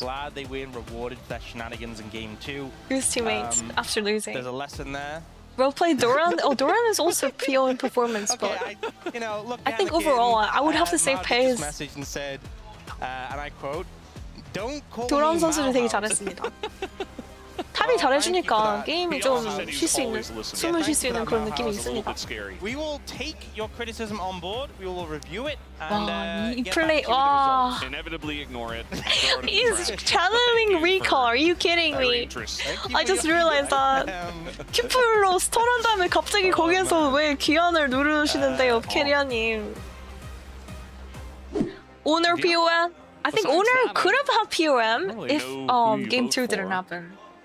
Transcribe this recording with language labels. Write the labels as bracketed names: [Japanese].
[English] I'm glad they were rewarded for their shenanigans in game 2. His teammates after losing. There's a lesson there. Well played, Doran. Oh, Doran is also PO in performance, but I think overall I would have to say Paze. And said, and I quote, "Don't call [Korean] 도란 선수를 되게 잘했습니다. 탑이 잘해주니까 게임이 좀 쉴 수 있는, 숨을 쉴 수 있는 그런 느낌이 있습니다. [English] We will take your criticism on board. We will review it 와, and [Korean] 이 플레이 와. [English] Inevitably ignore it. He's channeling Recall. Are you kidding me? I just realized that. [Korean] 큐플로 스턴한 다음에 갑자기 거기에서 왜 귀환을 누르시는데요, KERIA님. [English] Owner POM? I think Owner could have had POM if game 2 didn't happen.